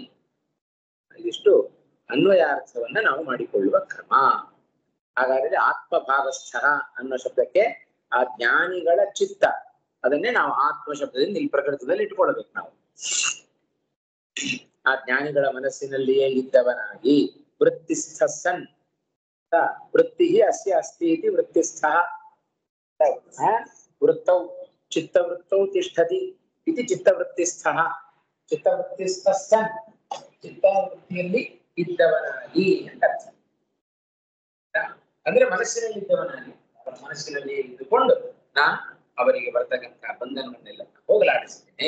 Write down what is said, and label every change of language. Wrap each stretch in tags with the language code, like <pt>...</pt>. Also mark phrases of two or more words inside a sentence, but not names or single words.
<kn>ಇದಿಷ್ಟು ಅನ್ವಯಾರ್ಥವನ್ನ ನಾವು ಮಾಡಿಕೊಳ್ಳುವ ಕ್ರಮ. ಹಾಗಾದರೆ ಆತ್ಮಭಾವಸ್ಥ ಅನ್ನೋ ಶಬ್ದಕ್ಕೆ ಆ ಜ್ಞಾನಿಗಳ ಚಿತ್ತ, ಅದನ್ನೇ ನಾವು ಆತ್ಮ ಶಬ್ದದಿಂದ ಇಲ್ಲಿ ಪ್ರಕೃತದಲ್ಲಿ ಇಟ್ಕೊಳ್ಬೇಕು. ನಾವು ಆ ಜ್ಞಾನಿಗಳ ಮನಸ್ಸಿನಲ್ಲಿಯೇ ಇದ್ದವನಾಗಿ</kn> <sa>ವೃತ್ತಿಸ್ಥ ಸನ್. ವೃತ್ತಿ ಅಸ್ಯ ಅಸ್ತಿ ಇತಿ ವೃತ್ತಿಸ್ಥ. ವೃತ್ತೌ ಚಿತ್ತವೃತ್ತೌ ತಿಷ್ಠತಿ ಇತಿ ಚಿತ್ತವೃತ್ತಿಸ್ಥ. ಚಿತ್ತವೃತ್ತಿಸ್ಥ ಸನ್,</sa> <kn>ಚಿತ್ತವೃತ್ತಿಯಲ್ಲಿ ಇದ್ದವನಾಗಿ ಅಂತ ಅರ್ಥ. ಅಂದ್ರೆ ಮನಸ್ಸಿನಲ್ಲಿ ಇದ್ದವನಾಗಿ, ಅವರ ಮನಸ್ಸಿನಲ್ಲಿ ಇದ್ದುಕೊಂಡು ನಾನು ಅವರಿಗೆ ಬರ್ತಕ್ಕಂಥ ಬಂಧನವನ್ನೆಲ್ಲ ಹೋಗಲಾಡಿಸ್ತೇನೆ.</kn>